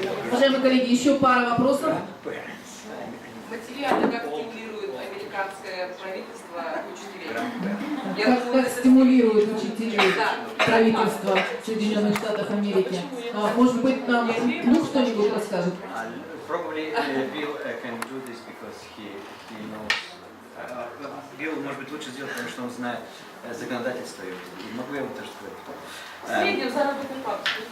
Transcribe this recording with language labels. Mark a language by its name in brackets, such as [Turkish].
[Russian] Уважаемые коллеги, еще пара вопросов. Материально как стимулирует американское правительство учителей? Как стимулирует учителей правительство Соединенных Штатов Америки? Может быть, нам Люк что-нибудь расскажет? [English] Probably Bill can do this because he knows. [Russian] Билл, может быть, лучше сделать, потому что он знает законодательство. И могу я ему тоже сказать. Среднюю заработную плату.